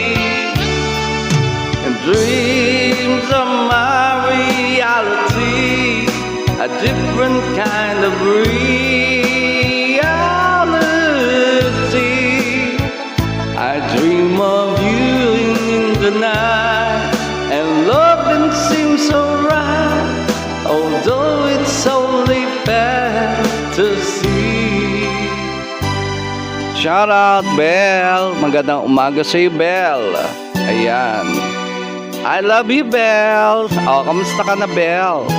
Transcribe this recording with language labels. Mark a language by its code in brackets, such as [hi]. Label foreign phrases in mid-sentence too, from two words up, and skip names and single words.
[en] And dreams are my reality, a different kind of reality. I dream of you in the night, and loving seems so right, although it's only fantasy. Shout out, Belle. [tl] Magandang umaga sa iyo, Belle. Ayan. [en] I love you, [tl] Belle. O, kamusta ka na, Belle?